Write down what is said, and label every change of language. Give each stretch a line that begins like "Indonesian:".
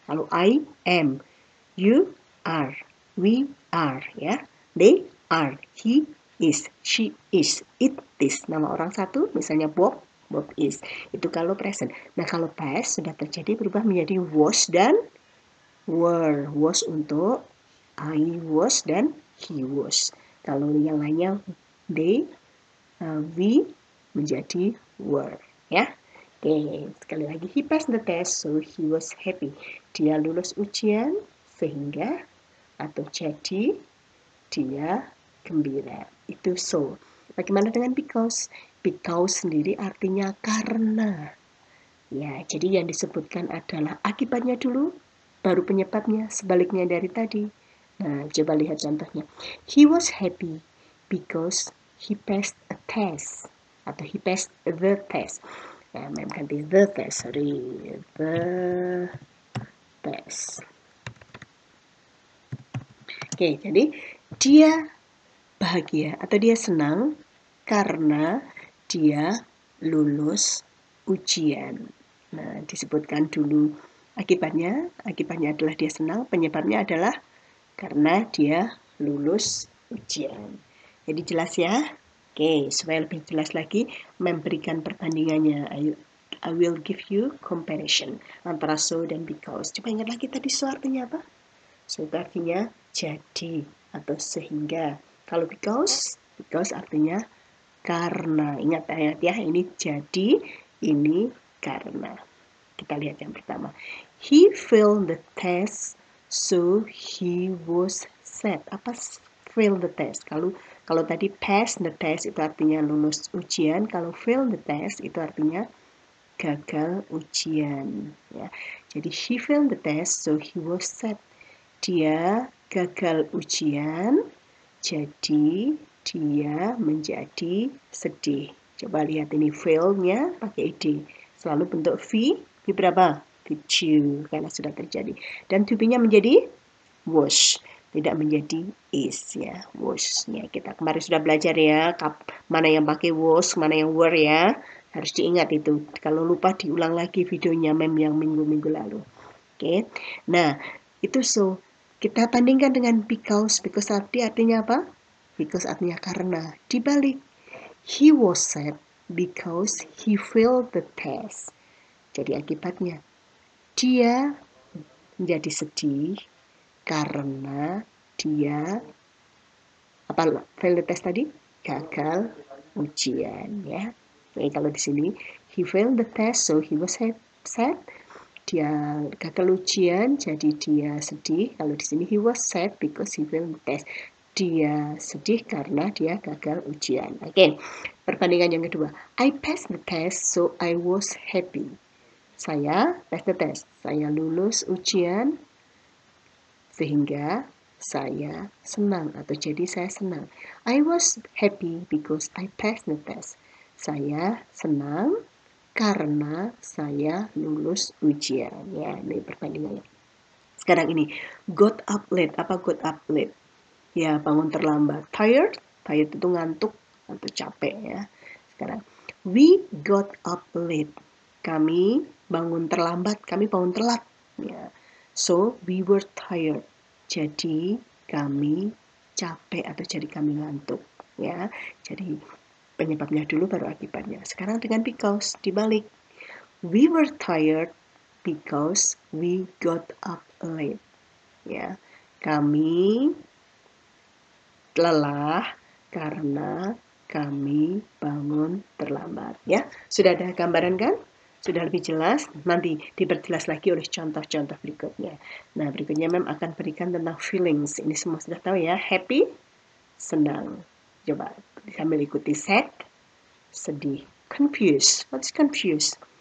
English: Kalau I am, you are, we are ya. They are, he is, she is, it is.
Indonesian: Nama orang satu misalnya Bob,
English: Bob is.
Indonesian: Itu kalau present. Nah, kalau past sudah terjadi berubah menjadi was dan were. Was untuk I was dan he was. Kalau yang lainnya they, we menjadi were ya.
English: Oke,
Indonesian: sekali lagi,
English: he passed the test so he was happy.
Indonesian: Dia lulus ujian sehingga atau jadi dia gembira. Itu so. Bagaimana dengan because? Because sendiri artinya karena. Ya, jadi yang disebutkan adalah akibatnya dulu, baru penyebabnya, sebaliknya dari tadi. Nah, coba lihat contohnya.
English: He was happy because he passed a test.
Indonesian: Atau
English: he passed the test.
Indonesian: Nah, ganti
English: the test, sorry. The test.
Indonesian: Oke, jadi dia bahagia atau dia senang karena dia lulus ujian. Nah, disebutkan dulu akibatnya. Akibatnya adalah dia senang, penyebabnya adalah karena dia lulus ujian. Jadi jelas ya? Oke, supaya lebih jelas lagi memberikan perbandingannya.
English: I will give you comparison
Indonesian: antara
English: so dan because.
Indonesian: Coba ingat lagi tadi so artinya apa? So itu artinya jadi atau sehingga. Kalau because artinya karena. Ingat ya, ini jadi, ini karena. Kita lihat yang pertama.
English: He failed the test, so he was sad.
Indonesian: Apa
English: fail the test?
Indonesian: Kalau tadi
English: pass the test
Indonesian: itu artinya lulus ujian. Kalau fail the test itu artinya gagal ujian. Ya.
English: Jadi he failed the test, so he was sad.
Indonesian: Dia gagal ujian, jadi dia menjadi sedih. Coba lihat ini fail-nya pakai id. Selalu bentuk V berapa? V2 karena sudah terjadi. Dan to be-nya menjadi was, tidak menjadi is ya. Was ya. Kita kemarin sudah belajar ya, mana yang pakai was, mana yang were ya. Harus diingat itu. Kalau lupa diulang lagi videonya yang minggu-minggu lalu. Oke. Nah, itu so kita bandingkan dengan because artinya apa? Because artinya karena.
English: Dibalik, he was sad because he failed the test.
Indonesian: Jadi akibatnya, dia menjadi sedih karena dia
English: fail the test
Indonesian: tadi? Gagal ujian ya. Jadi kalau di sini,
English: he failed the test, so he was sad.
Indonesian: Dia gagal ujian, jadi dia sedih. Kalau di sini
English: he was sad because he failed the test.
Indonesian: Dia sedih karena dia gagal ujian. Oke, perbandingan yang kedua.
English: I passed the test, so I was happy.
Indonesian: Saya
English: pass the test.
Indonesian: Saya lulus ujian, sehingga saya senang atau jadi saya senang.
English: I was happy because I passed the test.
Indonesian: Saya senang karena saya lulus ujian. Ya, ini perbandingannya. Sekarang ini,
English: got up late.
Indonesian: Apa got up late? Ya, bangun terlambat. Tired? Tired itu ngantuk atau capek ya. Sekarang,
English: we got up late.
Indonesian: Kami bangun terlambat, kami bangun telat. Ya.
English: So, we were tired.
Indonesian: Jadi, kami capek atau jadi kami ngantuk. Ya, jadi penyebabnya dulu baru akibatnya. Sekarang dengan because dibalik.
English: We were tired because we got up late.
Indonesian: Ya, kami lelah karena kami bangun terlambat. Ya, sudah ada gambaran kan? Sudah lebih jelas, nanti diperjelas lagi oleh contoh-contoh berikutnya. Nah, berikutnya Mem akan berikan tentang feelings. Ini semua sudah tahu ya,
English: happy,
Indonesian: senang. Coba sambil ikuti
English: sad,
Indonesian: sedih.
English: Confused, what's confused?